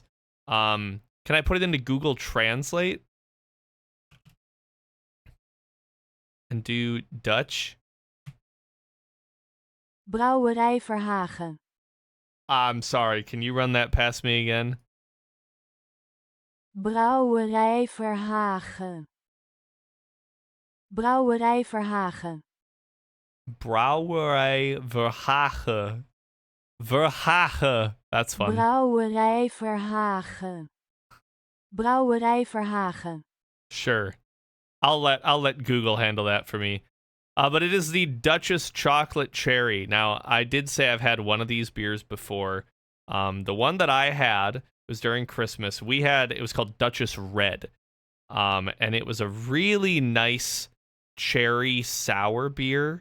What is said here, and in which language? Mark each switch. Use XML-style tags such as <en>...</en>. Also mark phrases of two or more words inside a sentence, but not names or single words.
<en>Can I put it into Google Translate? And do Dutch? Brouwerij Verhage. I'm sorry, can you run that past me again? Brouwerij Verhage. Brouwerij Verhage. Brouwerij Verhage. Verhage. That's fun. Brouwerij Verhage. Brouwerij Verhage. Sure. I'll let Google handle that for me. But it is the Duchesse chocolate cherry. Now, I did say I've had one of these beers before. The one that I had was during Christmas. It was called Duchesse Red. And it was a really nice cherry sour beer.</en>